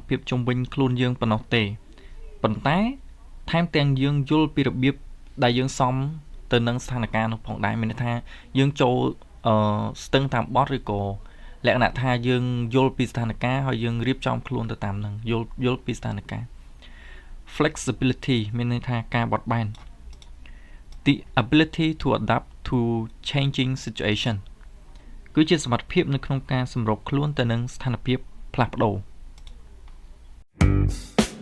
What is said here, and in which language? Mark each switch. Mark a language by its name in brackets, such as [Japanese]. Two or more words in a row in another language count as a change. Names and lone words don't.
[Khmer] ភាពជុំវិញខ្លួនយើងប៉ុណ្ណោះទេប៉ុន្តែថែមទាំងយើងយល់ពីរបៀបដែលយើង សមទៅនឹងស្ថានភាពនោះផងដែរមានន័យថាយើងចូលស្ទឹងតាមបទឬក៏លក្ខណៈថាយើងយល់ពីស្ថានភាពហើយយើងរៀបចំខ្លួនទៅតាមនឹងយល់ពីស្ថានភាព flexibility មានន័យថាការបត់បែន [English] the ability to adapt to changing situation [Khmer] គឺជាសមត្ថភាពនៅក្នុងការសម្របខ្លួនទៅនឹងស្ថានភាពផ្លាស់ប្ដូរ